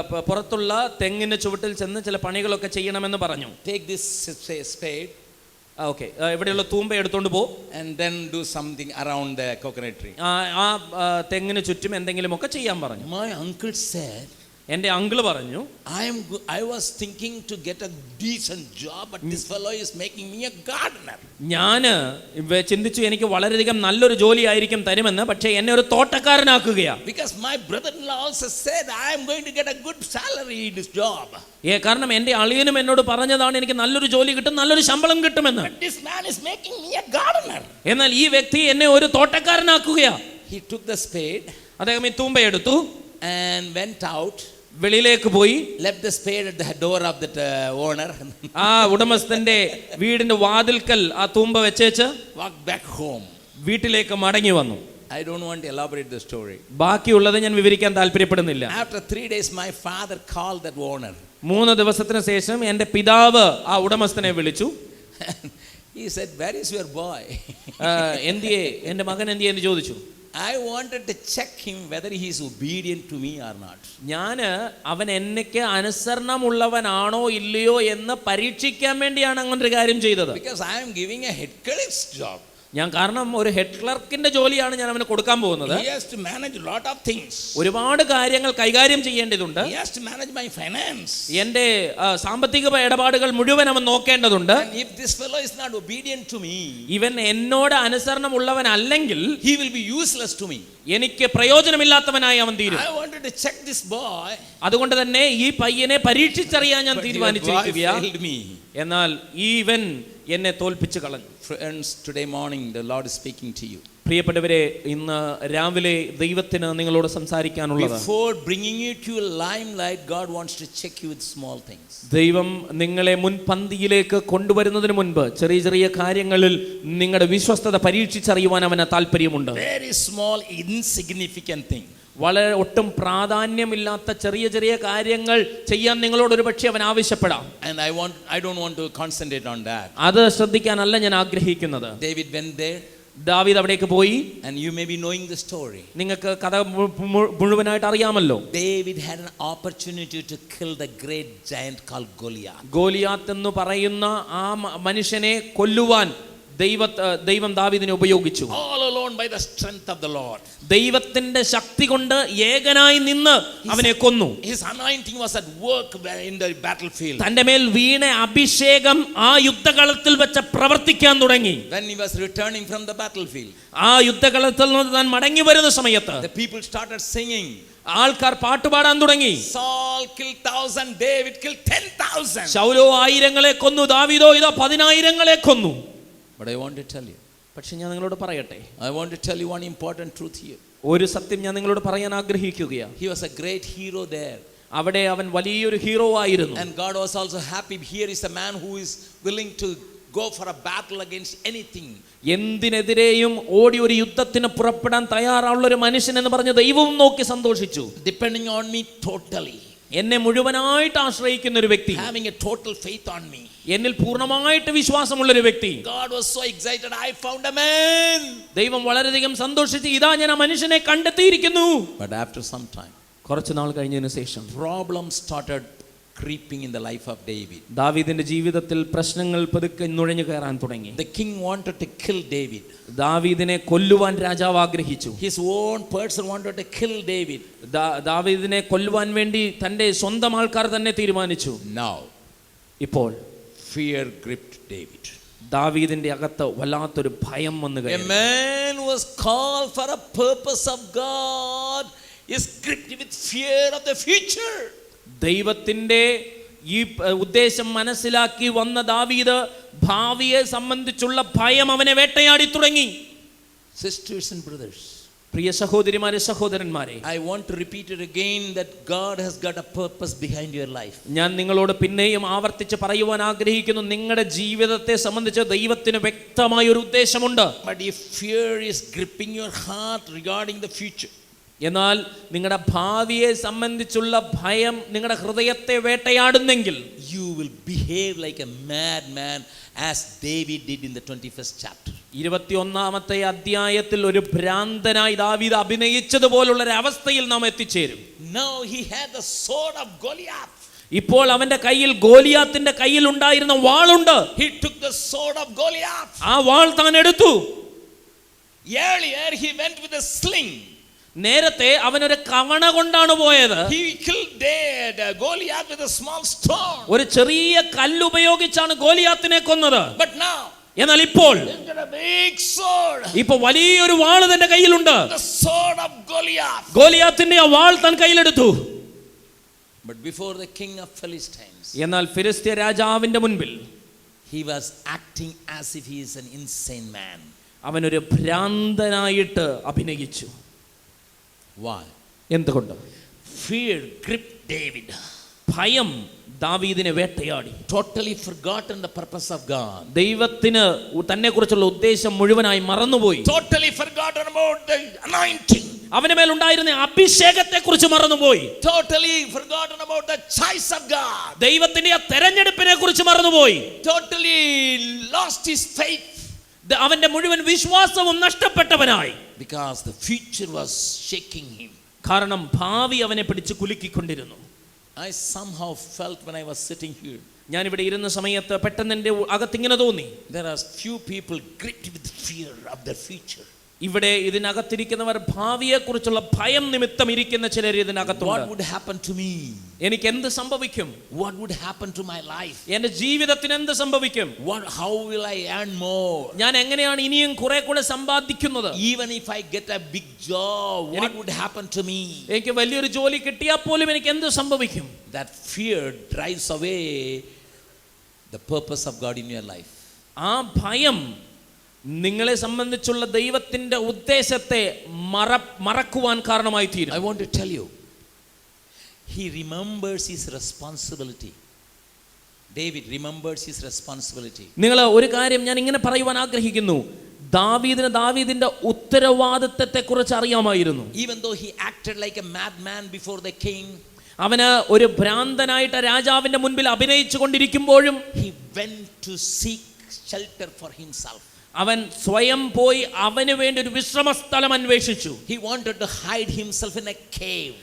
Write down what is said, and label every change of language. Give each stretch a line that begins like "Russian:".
Malayalam: പുറത്തുള്ള തെങ്ങിന്റെ ചുവട്ടിൽ ചെന്ന് ചില പണികളൊക്കെ ചെയ്യണമെന്ന് പറഞ്ഞു.
English: Take this spade.
Malayalam: ഓക്കെ, ഇവിടെയുള്ള തൂമ്പ എടുത്തോണ്ട് പോ.
English: And then do something around the coconut tree.
Malayalam: ആ തെങ്ങിന് ചുറ്റും എന്തെങ്കിലുമൊക്കെ ചെയ്യാൻ പറഞ്ഞു.
English: My uncle said,
Malayalam: എൻ്റെ അങ്കിള് പറഞ്ഞു,
English: I was thinking to get a decent job, but this fellow is making me a gardener.
Malayalam: ഞാൻ ചിന്തിച്ചു എനിക്ക് വളരെയധികം നല്ലൊരു ജോലി ആയിരിക്കും തരുമെന്ന്, പക്ഷേ എന്നെ ഒരു തോട്ടക്കാരനാക്കുകയാണ്.
English: Because my brother-in-law also said I am going to get a good salary in this job.
Malayalam: കാരണം എൻ്റെ അളിയനും എന്നോട് പറഞ്ഞതാണ് എനിക്ക് നല്ലൊരു ജോലി കിട്ടും, നല്ലൊരു ശമ്പളം കിട്ടുമെന്ന്.
English: But this man is making me a gardener.
Malayalam: എന്നാൽ ഈ വ്യക്തി എന്നെ ഒരു തോട്ടക്കാരനാക്കുകയാണ്.
English: He took the spade.
Malayalam: അദ്ദേഹം ഈ തൂമ്പ എടുത്തു
English: and went out.
Malayalam: വെളിയിലേക്ക് പോയി.
English: Left the spade at the door of that owner.
Malayalam: ആ ഉടമസ്ഥന്റെ വീടിന്റെ വാതിൽക്കൽ ആ തൂമ്പ വെച്ചേച്ച്
English: walked back home.
Malayalam: വീട്ടിലേക്ക് മടങ്ങി വന്നു.
English: I don't want to elaborate the story.
Malayalam: ബാക്കിയുള്ളത് ഞാൻ വിവരിക്കാൻ താല്പര്യപ്പെടുന്നില്ല.
English: After 3 days my father called that owner.
Malayalam: 3 ദിവസത്തിന് ശേഷം എൻ്റെ പിതാവ് ആ ഉടമസ്ഥനെ വിളിച്ചു.
English: He said, where is your boy?
Malayalam: എന്തിയെ, എൻ്റെ മകൻ എന്തിയെ എന്ന് ചോദിച്ചു.
English: I wanted to check him whether he is obedient to me or not.
Malayalam: ഞാൻ അവൻ എന്നേക്ക് അനുസരണമുള്ളവനാണോ ഇല്ലയോ എന്ന് പരീക്ഷിക്കാൻ വേണ്ടിയാണ് അങ്ങനെ ഒരു കാര്യം ചെയ്തത്.
English: Because I am giving a head clerk's job.
Malayalam: ഞാൻ കാരണം ഒരു ഹെഡ് ക്ലർക്കിന്റെ ജോലിയാണ് ഞാൻ അവന് കൊടുക്കാൻ പോകുന്നത്.
English: He has to manage a lot of things.
Malayalam: ഒരുപാട് കാര്യങ്ങൾ കൈകാര്യം ചെയ്യേണ്ടതുണ്ട്.
English: He has to manage my finance.
Malayalam: എൻ്റെ സാമ്പത്തിക ഇടപാടുകൾ മുഴുവൻ അവൻ നോക്കേണ്ടതുണ്ട്.
English: And if this fellow is not obedient to me,
Malayalam: ഇവൻ എന്നോട് അനുസരണമുള്ളവനല്ലെങ്കിൽ
English: he will be useless to me.
Malayalam: എനിക്ക് പ്രയോജനമില്ലാത്തവനായി അവൻ തീരും.
English: I wanted to check this boy.
Malayalam: അതുകൊണ്ട് തന്നെ ഈ പയ്യനെ പരീക്ഷിച്ചറിയാൻ ഞാൻ തീരുമാനിച്ചിരിക്കുകയാണ്. എന്നാൽ ഇവൻ എന്നെ തോൽപ്പിച്ചു കളഞ്ഞു.
English: Friends, today morning the Lord is speaking to you.
Malayalam: പ്രിയപ്പെട്ടവരെ, ഇന്ന് രാവിലെ ദൈവത്തിന് നിങ്ങളോട് സംസാരിക്കാനുള്ളത്,
English: before bringing you to a limelight, God wants to check you with small things.
Malayalam: ദൈവം നിങ്ങളെ മുൻപന്തിയിലേക്ക് കൊണ്ടുവരുന്നതിന് മുൻപ് ചെറിയ ചെറിയ കാര്യങ്ങളിൽ നിങ്ങളുടെ വിശ്വസ്തത പരീക്ഷിച്ചറിയുവാൻ അവന് താല്പര്യമുണ്ട്.
English: Very small insignificant thing.
Malayalam: വളരെ ഒട്ടും പ്രാധാന്യമില്ലാത്ത ചെറിയ ചെറിയ കാര്യങ്ങൾ ചെയ്യാൻ നിങ്ങളോട് ഒരു പക്ഷേ അവൻ ആവശ്യപ്പെടാം.
English: And I don't want to concentrate on that.
Malayalam: അത് ശ്രദ്ധിക്കാനല്ല ഞാൻ ആഗ്രഹിക്കുന്നത്.
English: David went there.
Malayalam: ദാവീദ് അവിടേക്ക് പോയി.
English: And you may be knowing the story.
Malayalam: നിങ്ങൾക്ക് കഥ മുഴുവനായിട്ട് അറിയാമല്ലോ.
English: David had an opportunity to kill the great giant called Goliath.
Malayalam: Goliath എന്ന് പറയുന്ന ആ മനുഷ്യനെ കൊല്ലുവാൻ ദൈവം ദാവീദിനെ ഉപയോഗിച്ചു.
English: All alone by the strength of the Lord.
Malayalam: ദൈവത്തിന്റെ ശക്തി കൊണ്ട് ഏകനായി നിന്ന് അവനെ കൊന്നു.
English: His anointing was at work in the battlefield.
Malayalam: തന്റെ മേൽ വീണ അഭിഷേകം ആ യുദ്ധകളത്തിൽ വെച്ച് പ്രവർത്തിക്കാൻ തുടങ്ങി.
English: When he was returning from the battlefield,
Malayalam: ആ യുദ്ധകളത്തിൽ നിന്ന് താൻ മടങ്ങി വരുന്ന സമയത്ത്
English: the people started singing.
Malayalam: ആൾക്കാർ പാട്ടുപാടാൻ തുടങ്ങി.
English: Saul killed 1,000, David killed 10,000.
Malayalam: ശൗലോ 1000 കൊന്നു, ദാവീദോ ഇതാ 10,000 കൊന്നു.
English: But I want to tell you,
Malayalam: പക്ഷെ ഞാൻ നിങ്ങളോട് പറയട്ടെ,
English: I want to tell you one important truth here.
Malayalam: ഒരു സത്യം ഞാൻ നിങ്ങളോട് പറയാൻ ആഗ്രഹിക്കുകയാണ്.
English: He was a great hero there.
Malayalam: അവിടെ അവൻ വലിയൊരു ഹീറോ ആയിരുന്നു.
English: And God was also happy. Here is a man who is willing to go for a battle against anything.
Malayalam: എന്തിനെതിരെയും ഓടി ഒരു യുദ്ധത്തിന് പുറപ്പെടാൻ തയ്യാറുള്ള ഒരു മനുഷ്യൻ എന്ന് പറഞ്ഞ് ദൈവവും നോക്കി സന്തോഷിച്ചു.
English: Depending on me totally.
Malayalam: എന്നെ മുഴുവനായിട്ട് ആശ്രയിക്കുന്ന ഒരു വ്യക്തി,
English: having a total faith on me.
Malayalam: എന്നിൽ പൂർണ്ണമായിട്ട് വിശ്വാസമുള്ള ഒരു വ്യക്തി.
English: God was so excited. I found a man.
Malayalam: ദൈവം വളരെയധികം സന്തോഷിച്ച് ഇതാ ഞാൻ ആ മനുഷ്യനെ കണ്ടെത്തിയിരിക്കുന്നു.
English: But after some time,
Malayalam: കുറച്ചു നാൾ കഴിഞ്ഞതിന് ശേഷം
English: problems started creeping in the life of David.
Malayalam: ദാവീദിന്റെ ജീവിതത്തിൽ പ്രശ്നങ്ങൾ പതുക്കെ നുഴഞ്ഞു കയറാൻ തുടങ്ങി.
English: The king wanted to kill David.
Malayalam: ദാവീദിനെ കൊല്ലുവാൻ രാജാവ് ആഗ്രഹിച്ചു.
English: His own person wanted to kill David.
Malayalam: ദാവീദിനെ കൊല്ലുവാൻ വേണ്ടി തന്റെ സ്വന്തം ആൾക്കാർ തന്നെ തീരുമാനിച്ചു.
English: Now,
Malayalam: ഇപ്പോൾ
English: fear gripped David.
Malayalam: ദാവീദിന്റെ അകത്ത് വല്ലാത്തൊരു ഭയം വന്നു
English: A
Malayalam: കയറി.
English: man who was called for a purpose of God is gripped with fear of the future.
Malayalam: ദൈവത്തിന്റെ ഈ ഉദ്ദേശം മനസ്സിലാക്കി വന്ന ദാവീദ് ഭാവിയെ സംബന്ധിച്ചുള്ള ഭയം അവനെ വേട്ടയാടി തുടങ്ങി.
English: Sisters and brothers,
Malayalam: പ്രിയ സഹോദരിമാരെ സഹോദരന്മാരെ,
English: I want to repeat it again that God has got a purpose behind your life.
Malayalam: ഞാൻ നിങ്ങളോട് പിന്നെയും ആവർത്തിച്ച് പറയുവാൻ ആഗ്രഹിക്കുന്നു, നിങ്ങളുടെ ജീവിതത്തെ സംബന്ധിച്ച് ദൈവത്തിന് വ്യക്തമായ ഒരു ഉദ്ദേശമുണ്ട്.
English: But if fear is gripping your heart regarding the future,
Malayalam: എന്നാൽ നിങ്ങളുടെ ഭാവിയെ സംബന്ധിച്ചുള്ള ഭയം നിങ്ങളുടെ ഹൃദയത്തെ വേട്ടയാടുന്നെങ്കിൽ,
English: you will behave like a madman as David did in the 21st chapter.
Malayalam: 21-ാമത്തെ അധ്യായത്തിൽ ഒരു ഭ്രാന്തനായി ദാവീദ് അഭിനയിച്ചതുപോലുള്ള ഒരു അവസ്ഥയിൽ നാം എത്തിച്ചേരും.
English: Now he had the sword of Goliath.
Malayalam: ഇപ്പോൾ അവന്റെ കയ്യിൽ ഗോലിയാത്തിന്റെ കയ്യിൽ ഉണ്ടായിരുന്ന വാളുണ്ട്.
English: He took the sword of Goliath.
Malayalam: ആ വാൾ താൻ എടുത്തു.
English: Earlier he went with a sling.
Malayalam: നേരത്തെ അവൻ ഒരു കവണ കൊണ്ടാണ് പോയത്.
English: He killed Goliath with a small stone.
Malayalam: ഒരു ചെറിയ കല്ല് ഉപയോഗിച്ചാണ് ഗോലിയാത്തിനെ കൊന്നത്.
English: But now,
Malayalam: എന്നാൽ ഇപ്പോൾ
English: he's got a big sword.
Malayalam: ഇപ്പൊ വലിയൊരു വാൾ തന്റെ കയ്യിലുണ്ട്.
English: The sword of Goliath.
Malayalam: ഗോലിയാത്തിന്റെ ആ വാൾ താൻ കയ്യിലെടുത്തു.
English: But before the king of Philistines,
Malayalam: എന്നാൽ ഫിലിസ്ത്യ രാജാവിന്റെ മുൻപിൽ
English: he was acting as if he is an insane man.
Malayalam: അവനൊരു ഭ്രാന്തനായിട്ട് അഭിനയിച്ചു.
English: Why?
Malayalam: എന്തുകൊണ്ട്?
English: Fear gripped David.
Malayalam: ഭയം ദാവീദിനെ വേട്ടയാടി.
English: Totally forgotten the purpose of God.
Malayalam: ദൈവത്തിന് തന്നെ കുറിച്ചുള്ള ഉദ്ദേശം മുഴുവനായി മറന്നുപോയി.
English: Totally forgotten about the anointing.
Malayalam: അവന്റെ മേലുണ്ടായിരുന്ന അഭിഷേകത്തെ കുറിച്ച് മറന്നുപോയി.
English: Totally forgotten about the choice of God.
Malayalam: ദൈവത്തിന്റെ ആ തെരഞ്ഞെടുപ്പിനെ കുറിച്ച് മറന്നുപോയി.
English: Totally lost his faith.
Malayalam: അവന്റെ മുഴുവൻ വിശ്വാസവും നഷ്ടപ്പെട്ടവനായി.
English: Because the future was shaking him.
Malayalam: കാരണം ഭാവി അവനെ പിടിച്ച് കുലുക്കിക്കൊണ്ടിരുന്നു.
English: I somehow felt when I was sitting here,
Malayalam: ഞാൻ ഇവിടെ ഇരുന്ന സമയത്ത് പെട്ടെന്ന് എൻ്റെ അകത്തിങ്ങനെ തോന്നി,
English: there are few people gripped with fear of their future.
Malayalam: ഇവിടെ ഇതിനകത്തിരിക്കുന്നവർ ഭാവിയെക്കുറിച്ചുള്ള ഭയം നിമിത്തം ഇരിക്കുന്ന ചിലർ ഇതിനകത്തുണ്ട്.
English: What would happen to me?
Malayalam: എനിക്ക് എന്ത് സംഭവിക്കും?
English: What would happen to my life?
Malayalam: എൻ്റെ ജീവിതത്തിന് എന്ത് സംഭവിക്കും?
English: How will I earn more?
Malayalam: ഞാൻ എങ്ങനെയാണ് ഇനിയും കുറെ കൂടെ സമ്പാദിക്കുന്നത്?
English: Even if I get a big job, what would happen to me?
Malayalam: എനിക്ക് വലിയൊരു ജോലി കിട്ടിയാൽ പോലും എനിക്ക് എന്ത് സംഭവിക്കും?
English: That fear drives away the purpose of God in your life.
Malayalam: ആ ഭയം നിങ്ങളെ സംബന്ധിച്ചുള്ള ദൈവത്തിന്റെ ഉദ്ദേശത്തെ മറക്കുവാൻ കാരണമായി തീരും.
English: I want to tell you, he remembers his responsibility. David remembers his responsibility.
Malayalam: നിങ്ങൾ ഒരു കാര്യം ഞാൻ ഇങ്ങനെ പറയുവാൻ ആഗ്രഹിക്കുന്നു, ദാവീദിന്റെ ഉത്തരവാദിത്തത്തെ കുറിച്ച് അറിയാമായിരുന്നു.
English: Even though he acted like a madman before the king,
Malayalam: അവന് ഒരു ഭ്രാന്തനായിട്ട് രാജാവിന്റെ മുൻപിൽ അഭിനയിച്ചു കൊണ്ടിരിക്കുമ്പോഴും
English: he went to seek shelter for himself.
Malayalam: അവൻ സ്വയം പോയി അവന് വേണ്ടി ഒരു വിശ്രമ സ്ഥലം അന്വേഷിച്ചു.
English: He wanted to hide himself in a cave.